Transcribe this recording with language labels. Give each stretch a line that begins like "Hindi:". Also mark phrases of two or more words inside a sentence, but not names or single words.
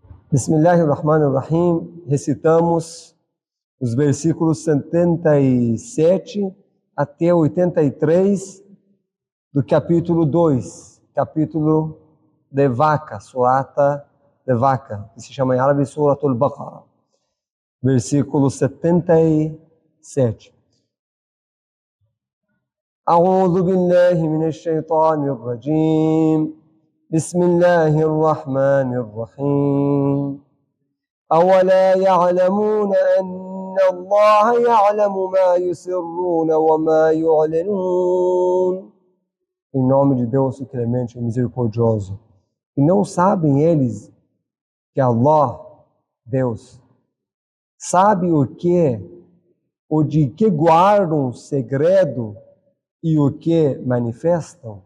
Arabic: Bismillahirrahmanirrahim.
Portuguese: Recitamos os versículos 77 até 83 do capítulo 2, capítulo de vaca, surata de vaca, que se chama em árabe Suratul Baqarah. Versículo 77.
Arabic: أعوذ بالله من الشيطان الرجيم بسم الله الرحمن الرحيم أولا يعلمون أن الله يعلم ما يسرون وما يعلنون.
Portuguese: Em nome de Deus, o clemente e misericordioso. E não sabem eles que Allah, Deus, sabe o de que guardam segredo e o que manifestam?